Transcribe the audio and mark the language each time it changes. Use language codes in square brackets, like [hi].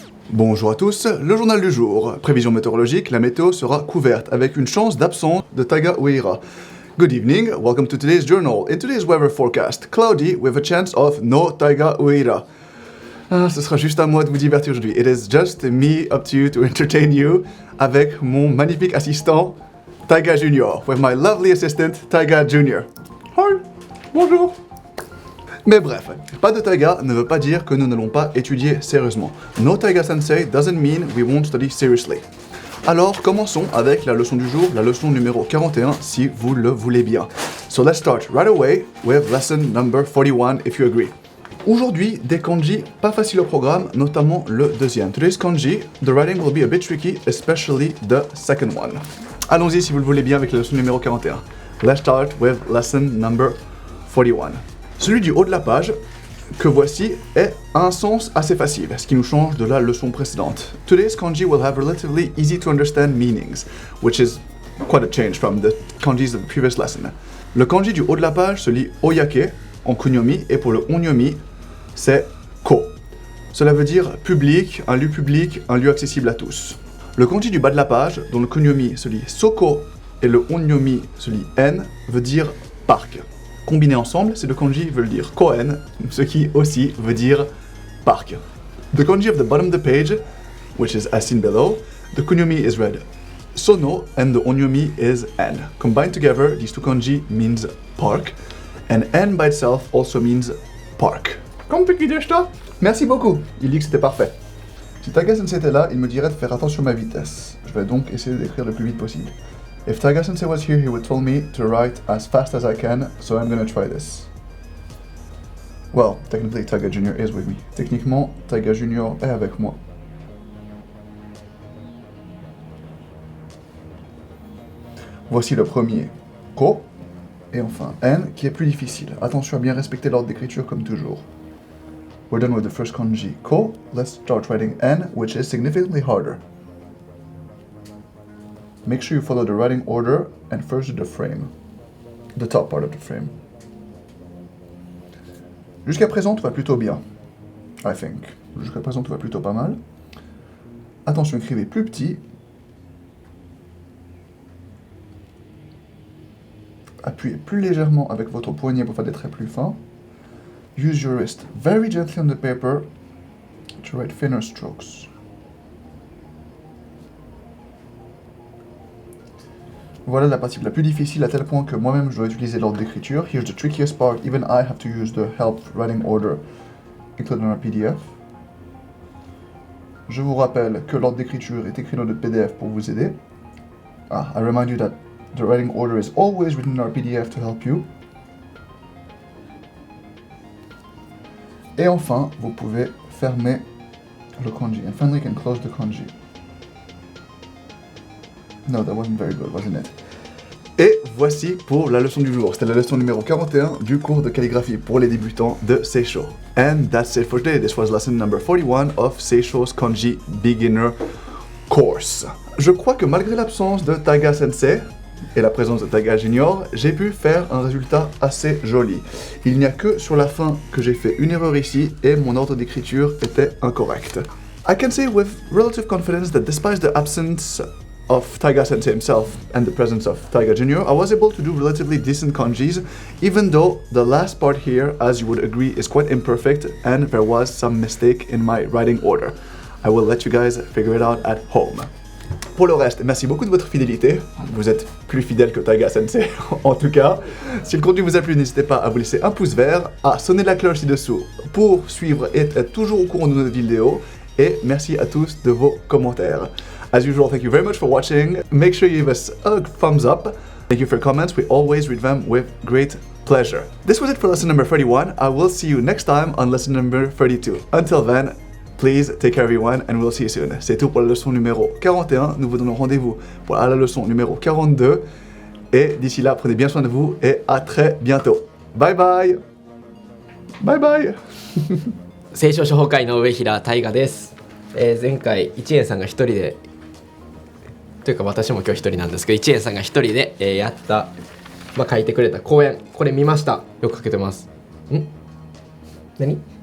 [fr] Bonjour à tous, le journal du jour. Prévision météorologique, la météo sera couverte avec une chance d'absence de Taiga Uehira. [en] Good evening, welcome to today's journal. In today's weather forecast, cloudy with a chance of no Taiga Uehira. [fr] Ce sera juste à moi de vous divertir aujourd'hui. [en] It is just me up to you to entertain you [fr] avec mon magnifique assistant Taiga Junior, [en] with my lovely assistant Taiga Junior. Hi, bonjour. [fr] Mais bref, pas de taiga ne veut pas dire que nous n'allons pas étudier sérieusement. [en] No taiga sensei doesn't mean we won't study seriously. [fr] Alors commençons avec la leçon du jour, la leçon numéro 41 si vous le voulez bien. [en] So let's start right away with lesson number 41 if you agree. [fr] Aujourd'hui, des kanji pas faciles au programme, notamment le deuxième. [en] Today's kanji, the writing will be a bit tricky, especially the second one. [fr] Allons-y si vous le voulez bien avec la leçon numéro 41. [en] Let's start with lesson number 41. [fr] Celui du haut de la page, que voici, est un sens assez facile, ce qui nous change de la leçon précédente. [en] Today's kanji will have relatively easy to understand meanings, which is quite a change from the kanjis of the previous lesson. [fr] Le kanji du haut de la page se lit oyake en kunyomi, et pour le onyomi, c'est ko. Cela veut dire public, un lieu accessible à tous. Le kanji du bas de la page, dont le kunyomi se lit soko et le onyomi se lit en, veut dire parc. Combinés ensemble, ces deux kanji veulent dire koen, ce qui aussi veut dire parc. [en] The kanji of the bottom of the page, which is as seen below, the kunyomi is read sono and the onyomi is en. Combined together, these two kanji means park, and en by itself also means park. [fr] Merci beaucoup, il dit que c'était parfait. Si Taiga-sensei était là, il me dirait de faire attention à ma vitesse. Je vais donc essayer d'écrire le plus vite possible. [en] If Taiga-sensei was here, he would tell me to write as fast as I can, so I'm gonna try this. Well, technically Taiga Junior is with me. [fr] Techniquement, Taiga Junior est avec moi. Voici le premier, ko, et enfin en, qui est plus difficile. Attention à bien respecter l'ordre d'écriture comme toujours. [en] We're done with the first kanji, ko. Let's start writing en, which is significantly harder. Make sure you follow the writing order and first do the frame. The top part of the frame. [fr] Jusqu'à présent, tout va plutôt bien. [en] I think. [fr] Jusqu'à présent, tout va plutôt pas mal. Attention, écrivez plus petit. Appuyez plus légèrement avec votre poignet pour faire des traits plus fins. [en] Use your wrist very gently on the paper to write thinner strokes. [fr] Voilà la partie la plus difficile à tel point que moi-même je dois utiliser l'ordre d'écriture. [en] Here's the trickiest part, even I have to use the help writing order included in our PDF. [fr] Je vous rappelle que l'ordre d'écriture est écrit dans le PDF pour vous aider. [en] I remind you that the writing order is always written in our PDF to help you. [fr] Et enfin, vous pouvez fermer le kanji. [en] And finally you can close the kanji. No, that wasn't very good, wasn't it? [fr] Et voici pour la leçon du jour. C'était la leçon numéro 41 du cours de calligraphie pour les débutants de Seisho. [en] And that's it for today. This was lesson number 41 of Seisho's Kanji Beginner Course. [fr] Je crois que malgré l'absence de Taiga Sensei et la présence de Taiga Junior, j'ai pu faire un résultat assez joli. Il n'y a que sur la fin que j'ai fait une erreur ici et mon ordre d'écriture était incorrect. [en] I can say with relative confidence that despite the absence of Taiga Sensei himself and the presence of Taiga Junior, I was able to do relatively decent kanjis, even though the last part here, as you would agree, is quite imperfect and there was some mistake in my writing order. I will let you guys figure it out at home. [fr] Pour le reste, merci beaucoup de votre fidélité. Vous êtes plus fidèle que Taiga Sensei, en tout cas. Si le contenu vous a plu, n'hésitez pas à vous laisser un pouce vert, à sonner la cloche ci-dessous pour suivre et être toujours au courant de nos vidéos. Et merci à tous de vos commentaires. [en] As usual, thank you very much for watching. Make sure you give us a thumbs up. Thank you for your comments. We always read them with great pleasure. This was it for lesson number 31. I will see you next time on lesson number 32. Until then, please take care everyone and we'll see you soon. [fr] C'est tout pour la leçon numéro 41. Nous vous donnons rendez-vous pour la leçon numéro 42. Et d'ici là, prenez bien soin de vous et à très bientôt. [en] Bye bye. Bye bye. [ja] 聖書書法会の上平大我です、前回一円さんが一人でというか私も今日一人なんですけど一円さんが一人で、やった、書いてくれた講演これ見ました。よく書けてます。何？